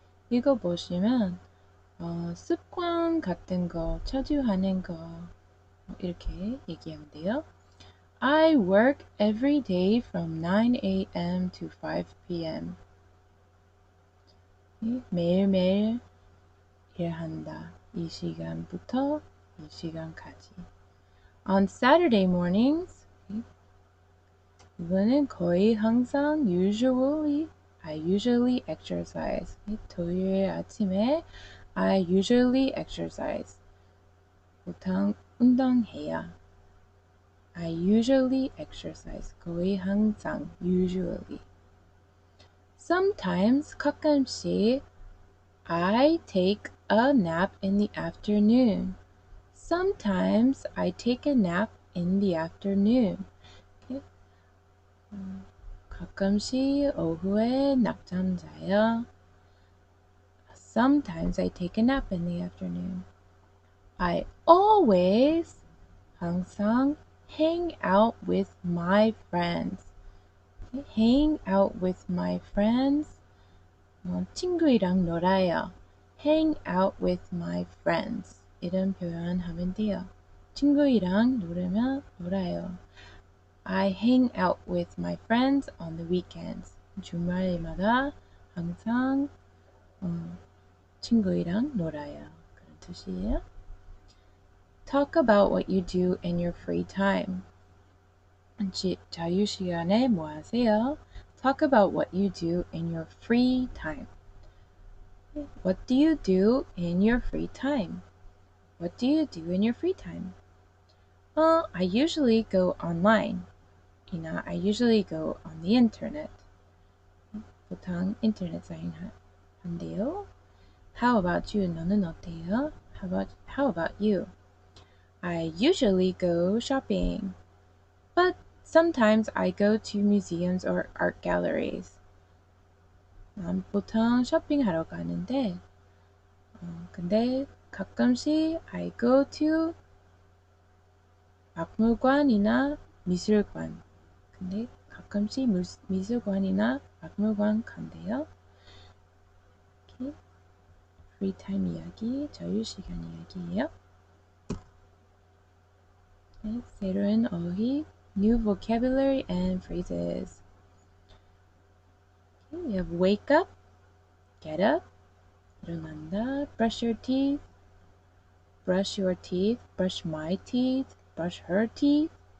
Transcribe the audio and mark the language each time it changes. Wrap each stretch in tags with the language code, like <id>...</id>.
<ko>이거 보시면 습관 같은 거, 자주 하는 거 이렇게 얘기하면 돼요.</ko> <en>I work every day from 9 a.m. to 5 p.m.</en> <ko>매일매일 일한다. 이 시간부터 이 시간까지.</ko> <en>On Saturday mornings,</en> <ko>이거는 거의 항상</ko> <en>I usually exercise.</en> <ko>토요일 아침에</ko> <en>I usually exercise.</en> <ko>보통 운동해요.</ko> <en>I usually exercise.</en> <ko>거의 항상 usually.</ko> <en>Sometimes</en> <ko>가끔씩</ko> <en>I take a nap in the afternoon. Sometimes I take a nap in the afternoon. Okay.</en> <ko>가끔씩 오후에 낮잠 자요.</ko> <en>Sometimes I take a nap in the afternoon. I always</en> <ko>항상</ko> <en>hang out with my friends. Okay. Hang out with my friends.</en> <ko>친구이랑 놀아요.</ko> <en>Hang out with my friends.</en> <ko>이런 표현 하면 돼요. 친구이랑 놀아요.</ko> <en>I hang out with my friends on the weekends.</en> <ko>주말마다 항상 친구이랑 놀아요. 그런 뜻이에요.</ko> <en>Talk about what you do in your free time.</en> <ko>자유시간에 뭐 하세요?</ko> <en>Talk about what you do in your free time. What do you do in your free time? What do you do in your free time? I usually go online. I usually go on the internet.</en> <ko>보통 인터넷 사용 한대요.</ko> <en>How about you?</en> <ko>너는 어때요?</ko> <en>How about you? I usually go shopping, but sometimes I go to museums or art galleries.</en> <ko>난 보통 쇼핑하러 가는데, 근데 가끔씩</ko> <en>I go to</en> <ko>박물관이나 미술관. 근데 가끔씩 미술관이나 박물관 간대요. 이렇게 프리타임 이야기, 자유시간 이야기예요. 네, 새로운 어휘,</ko> <en>new vocabulary and phrases. Okay, we have wake up, get up,</en> <ko>일어난다,</ko> <en>brush your teeth, brush your teeth, brush my teeth, brush her teeth.</en>